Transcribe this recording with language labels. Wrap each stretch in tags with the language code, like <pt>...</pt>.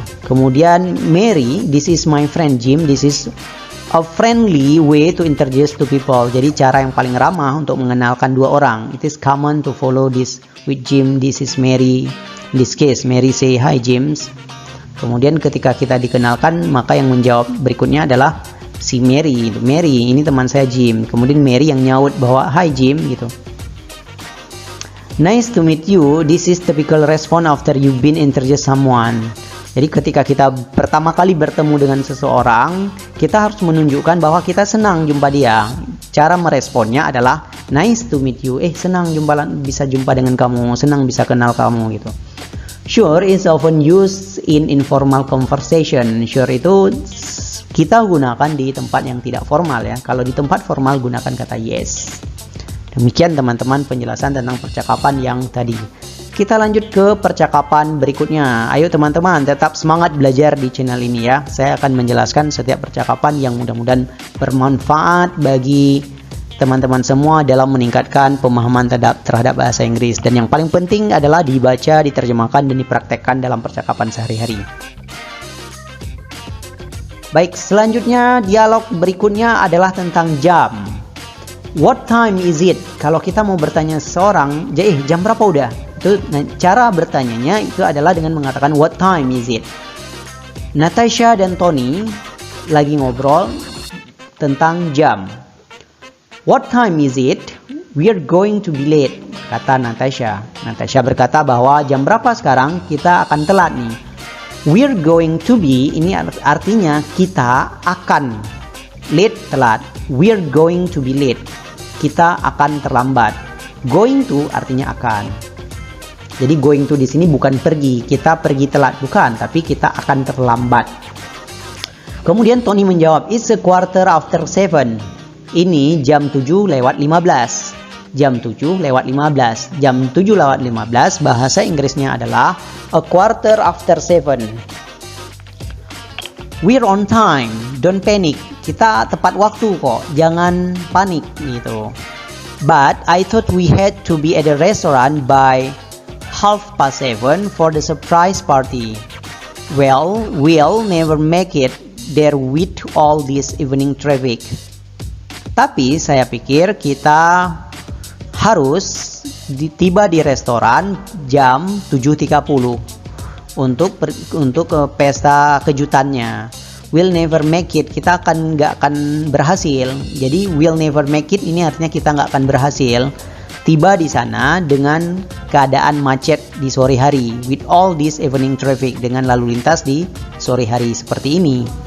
<en>Kemudian Mary, this is my friend Jim. This is a friendly way to introduce to people.</en> <id>Jadi cara yang paling ramah untuk mengenalkan dua orang.</id> <en>It is common to follow this with Jim. This is Mary. In this case, Mary say hi James.</en> <id>Kemudian ketika kita dikenalkan, maka yang menjawab berikutnya adalah si Mary. Mary, ini teman saya Jim. Kemudian Mary yang nyaut bahwa</id> <en>hi Jim</en> <id>gitu.</id> <en>Nice to meet you. This is typical response after you've been introduced someone.</en> <id>Jadi ketika kita pertama kali bertemu dengan seseorang, kita harus menunjukkan bahwa kita senang jumpa dia. Cara meresponnya adalah</id> <en>nice to meet you.</en> <id>Senang bisa jumpa dengan kamu, senang bisa kenal kamu gitu.</id> <en>Sure is often used in informal conversation.</en> <id>Sure itu kita gunakan di tempat yang tidak formal ya. Kalau di tempat formal gunakan kata yes. Demikian teman-teman penjelasan tentang percakapan yang tadi. Kita lanjut ke percakapan berikutnya. Ayo teman-teman tetap semangat belajar di channel ini ya. Saya akan menjelaskan setiap percakapan yang mudah-mudahan bermanfaat bagi teman-teman semua dalam meningkatkan pemahaman terhadap bahasa Inggris. Dan yang paling penting adalah dibaca, diterjemahkan, dan dipraktekkan dalam percakapan sehari-hari. Baik, selanjutnya dialog berikutnya adalah tentang jam.</id> <en>What time is it?</en> <id>Kalau kita mau bertanya seseorang, jam berapa udah? Itu cara bertanyanya itu adalah dengan mengatakan</id> <en>what time is it?</en> <id>Natasha dan Tony lagi ngobrol tentang jam.</id> <en>What time is it? We're going to be late,</en> <id>kata Natasha. Natasha berkata bahwa jam berapa sekarang? Kita akan telat nih.</id> <en>We're going to be,</en> <id>ini artinya kita akan. Late, telat.</id> <en>We're going to be late.</en> <id>Kita akan terlambat.</id> <en>Going to</en> <id>artinya akan. Jadi going to di sini bukan pergi. Kita pergi telat, bukan. Tapi kita akan terlambat. Kemudian Tony menjawab,</id> <en>it's a quarter after 7.</en> <id>Ini jam 7 lewat 15. jam 7:15. Jam 7:15 bahasa Inggrisnya adalah</id> <en>a quarter after 7. We're on time, don't panic.</en> <id>Kita tepat waktu kok, jangan panik gitu.</id> <en>But I thought we had to be at the restaurant by 7:30 for the surprise party. Well, we'll never make it there with all this evening traffic.</en> <id>Tapi saya pikir kita harus tiba di restoran jam 7:30 untuk pesta kejutannya.</id> <en>We'll never make it,</en> <id>kita nggak akan berhasil. Jadi we'll never make it ini artinya kita nggak akan berhasil tiba di sana dengan keadaan macet di sore hari,</id> <en>with all this evening traffic,</en> <id>dengan lalu lintas di sore hari seperti ini.</id>